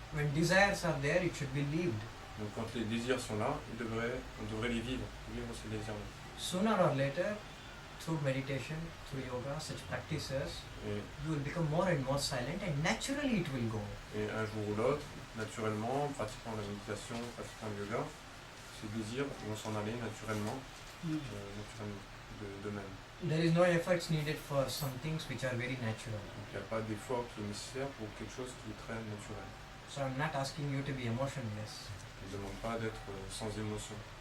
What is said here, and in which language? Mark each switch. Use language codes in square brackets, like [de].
[en] When desires are there, it should be lived. [fr] Donc quand les désirs sont là, on devrait les vivre ces désirs-là. [en] Sooner or later, through meditation, through yoga, such practices, you will become more and more silent and naturally it will go. [fr] Et un jour ou l'autre, naturellement, en pratiquant la méditation, en pratiquant le yoga, ces désirs vont s'en aller naturellement, d'eux-mêmes. [en] There is no efforts needed for some things which are very natural. [fr] Donc il n'y a pas d'effort qui est nécessaire pour quelque chose qui est très naturel. [en] So I'm not asking you to be emotionless. [fr] Il ne demande pas d'être sans émotion.